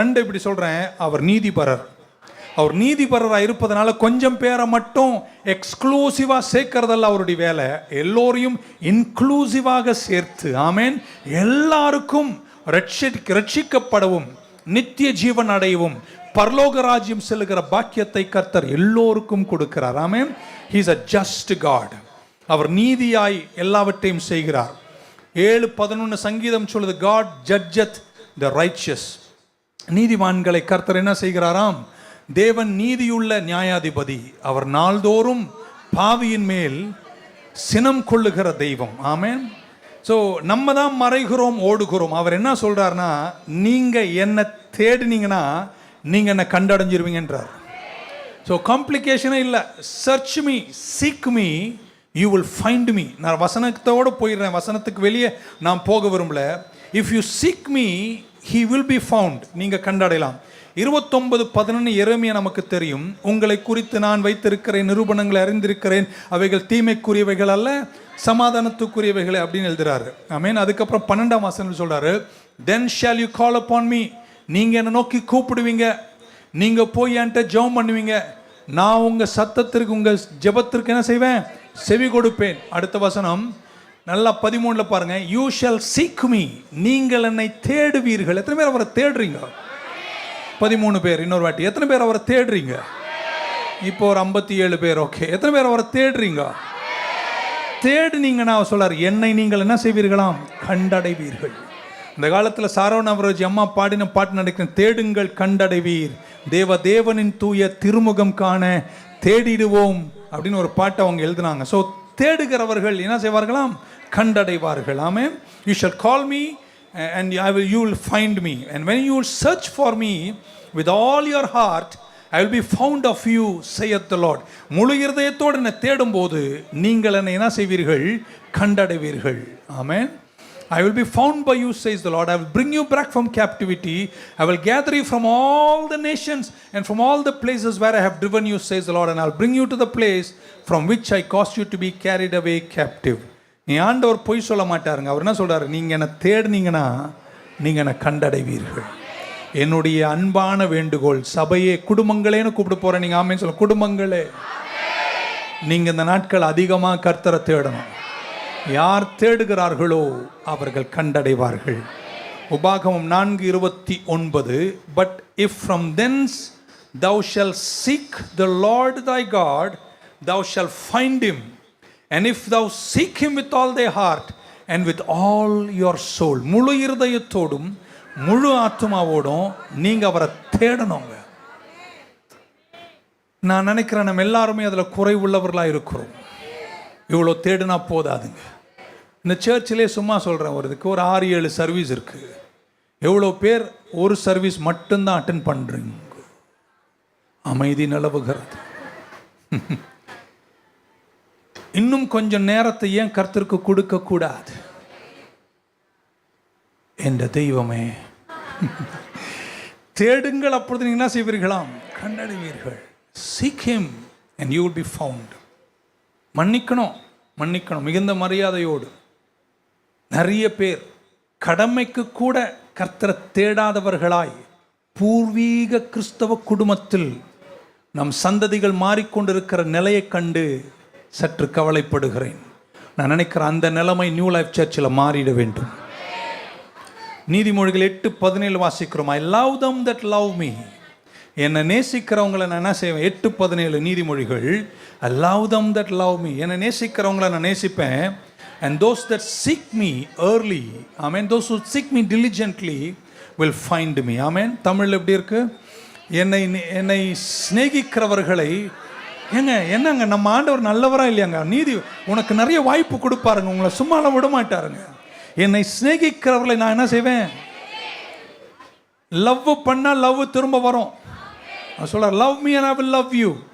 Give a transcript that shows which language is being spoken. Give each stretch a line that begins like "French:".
Tamil: 2 இப்படி சொல்கிறேன், அவர் நீதிபரர். அவர் நீதிபரராக இருப்பதனால கொஞ்சம் பேரை மட்டும் எக்ஸ்க்ளூசிவாக சேர்க்கறதல்ல அவருடைய வேலை, எல்லோரையும் இன்க்ளூசிவாக சேர்த்து ஆமேன் எல்லாருக்கும் ரட்சிக்கப்படவும் நித்திய ஜீவன் அடையவும் பரலோக ராஜ்யம் செல்லுகிற பாக்கியத்தை கர்த்தர் எல்லோருக்கும் கொடுக்கிறார். ஆமென்.
English: He is a just God.
Tamil: அவர் நீதியாய் எல்லாவற்றையும் செய்கிறார்.
English: 7:11
Tamil: சங்கீதம் சொல்லுது,
English: God judgeth the righteous.
Tamil: நீதிமான்களை கர்த்தர் என்ன செய்கிறாராம்? தேவன் நீதியுள்ள நியாயாதிபதி. அவர் நாள்தோறும் பாவியின் மேல் சினம் கொள்ளுகிற தெய்வம். ஆமென். ஸோ நம்ம தான் மறைகிறோம், ஓடுகிறோம். அவர் என்ன சொல்றாருன்னா, நீங்க என்ன தேடினீங்கன்னா நீங்க என்ன கண்டடைஞ்சிருவீங்கன்றார். ஸோ காம்ப்ளிகேஷனே இல்லை.
English: Search me, seek me, you will find me.
Tamil: நான் வசனத்தோடு போயிடுறேன், வசனத்துக்கு வெளியே நான் போக விரும்பல.
English: If you seek me, he will be found.
Tamil: நீங்கள் கண்டடையலாம். 29:11 எரேமியா நமக்கு தெரியும். உங்களை குறித்து நான் வைத்திருக்கிறேன் நிரூபணங்களை அறிந்திருக்கிறேன், அவைகள் தீமைக்குரியவைகள் அல்ல சமாதானத்துக்குரியவைகளை அப்படின்னு எழுதுறாரு. ஆமென். அதுக்கப்புறம் 12ஆம் வசனம் சொல்றாரு,
English: then shall you call upon me.
Tamil: நீங்க என்ன நோக்கி கூப்பிடுவீங்க, நீங்க போய் என்கிட்ட ஜெபம் பண்ணுவீங்க, நான் உங்க சத்தத்திற்கு உங்க ஜெபத்திற்கு என்ன செய்வேன்? செவி கொடுப்பேன். அடுத்த வசனம் நல்லா 13ல பாருங்க,
English: you shall seek me.
Tamil: நீங்கள் என்னை தேடுவீர்கள். எத்தனை பேர் அவரை தேடுறீங்க? 13 பேர். இன்னொரு வாட்டி, எத்தனை பேர் அவரை தேடுறீங்க? இப்போ ஒரு 57 பேர். ஓகே, எத்தனை பேர் அவரை தேடுறீங்க? தேடுனீங்கன்னா அவர் சொல்றார், என்னை நீங்கள் என்ன செய்வீர்களாம்? கண்டடைவீர்கள். இந்த காலத்தில் சாரவண அவரோஜி அம்மா பாடின பாட்டு நினைக்கிறேன், தேடுங்கள் கண்டடைவீர், தேவனின் தூய திருமுகம் காண தேடிடுவோம் அப்படின்னு ஒரு பாட்டை அவங்க எழுதினாங்க. ஸோ தேடுகிறவர்கள் என்ன செய்வார்களாம்? கண்டடைவார்கள். ஆமென்.
English: You shall call me and you will find me, and when you will search for me with all your heart, I will be found of you, saith the Lord.
Tamil: முழு இருதயத்தோடு என்னை தேடும்போது நீங்கள் என்னை என்ன செய்வீர்கள்? கண்டடைவீர்கள். ஆமென்.
English: I will be found by you, says the Lord. I will bring you back from captivity. I will gather you from all the nations and from all the places where I have driven you, says the Lord, and I will bring you to the place from which I caused you to be carried away captive.
Tamil: நீ ஆண்டவர் பொய் சொல்ல மாட்டாருங்க. அவர் என்ன சொல்றாரு? நீங்க என்ன தேடுனீங்கன்னா நீங்க என்ன கண்டடைவீர்கள். என்னுடைய அன்பான வேண்டுகோள், சபையே, குடும்பங்களேன்னு கூப்பிட்டு போறேன். நீங்க ஆமென் சொல்ல. குடும்பங்களே, நீங்க இந்த நாட்கள் அதிகமா கர்த்தரை தேடணும். யார் தேடுகிறார்களோ அவர்கள் கண்டடைவார்கள்.
English: உபாகமம் 4:29, but if from thence thou shalt seek the Lord thy God, thou shalt find him, and if thou seek him with all thy heart and with all your soul,
Tamil: முழு இருதயத்தோடும் முழு ஆத்மாவோடும் நீங்க அவரை தேடணுங்க. நான் நினைக்கிறேன் நம்ம எல்லாருமே அதில் குறைவுள்ளவர்களாக இருக்கிறோம். இவ்வளோ தேடினா போதாதுங்க. இந்த சர்ச்சிலே சும்மா சொல்கிறேன், ஒரு 6-7 சர்வீஸ் இருக்குது. எவ்வளோ பேர் ஒரு சர்வீஸ் மட்டும்தான் அட்டென்ட் பண்ணுறீங்க? அமைதி நிலவுகிறது. இன்னும் கொஞ்சம் நேரத்தை ஏன் கர்த்தருக்கு கொடுக்கக்கூடாது? என்ற தெய்வமே, தேடுங்கள், அப்பொழுது நீங்கள் என்ன செய்வீர்களாம்? கண்டடைவீர்கள்.
English: Seek him and you will be found.
Tamil: மன்னிக்கணும் மிகுந்த மரியாதையோடு. நிறைய பேர் கடமைக்கு கூட கர்த்தரை தேடாதவர்களாய் பூர்வீக கிறிஸ்தவ குடும்பத்தில் நம் சந்ததிகள் மாறிக்கொண்டிருக்கிற நிலையை கண்டு சற்று கவலைப்படுகிறேன். நான் நினைக்கிறேன் அந்த நிலைமை நியூ லைஃப் சர்ச்சில் மாறிட வேண்டும். நீதிமொழிகள் 8:17 வாசிக்கிறோம்.
English: I love them that love me.
Tamil: என்னை நேசிக்கிறவங்களை நான் என்ன செய்வேன்?
English: 8:17 நீதிமொழிகள். I love them that love me.
Tamil: என்னை நேசிக்கிறவங்களை நான் நேசிப்பேன்.
English: And those that seek me early, amen, those who seek me diligently will find me.
Tamil: Amen. தமிழில் எப்படி இருக்கு? என்னை சிநேகிக்கிறவர்களை, என்னங்க நம்ம ஆண்டவர் நல்லவரா இல்லையாங்க? நீதி உனக்கு நிறைய வாய்ப்பு கொடுப்பாருங்க, உங்களை சும்மாலாம் விட மாட்டாருங்க. என்னை சிநேகிக்கிறவர்களை நான் என்ன செய்வேன்? லவ் பண்ணா லவ் திரும்ப வரும். சொல்ல
English: Love me and I will love you.